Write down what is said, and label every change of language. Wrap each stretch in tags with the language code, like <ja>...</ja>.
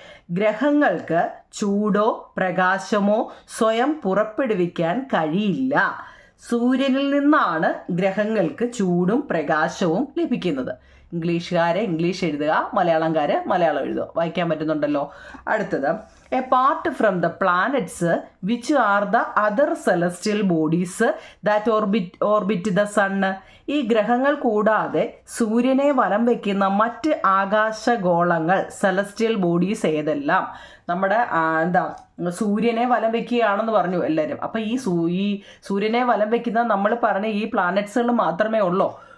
<ml>ഗ്രഹങ്ങൾക്ക് ചൂടോ പ്രകാശമോ സ്വയം പുറപ്പെടുവിക്കാൻ കഴിയില്ല. സൂര്യനിൽ നിന്നാണ് ഗ്രഹങ്ങൾക്ക് ചൂടും പ്രകാശവും ലഭിക്കുന്നത്. ഇംഗ്ലീഷുകാരെ ഇംഗ്ലീഷ് എഴുതുക, മലയാളംകാര് മലയാളം എഴുതുക. വായിക്കാൻ പറ്റുന്നുണ്ടല്ലോ. അടുത്തത്,</ml> <en>apart from the planets which are the other celestial bodies that orbit the sun.</en> <ml>ഈ ഗ്രഹങ്ങൾ കൂടാതെ സൂര്യനെ വലം വയ്ക്കുന്ന മറ്റ് ആകാശഗോളങ്ങൾ സെലസ്റ്റിയൽ ബോഡീസ് ഏതെല്ലാം? നമ്മുടെ സൂര്യനെ വലം വയ്ക്കുകയാണെന്ന് പറഞ്ഞു എല്ലാവരും. അപ്പം ഈ സൂര്യനെ വലം വയ്ക്കുന്ന നമ്മൾ പറഞ്ഞ ഈ പ്ലാനറ്റ്സുകൾ മാത്രമേ ഉള്ളൂ.</ml>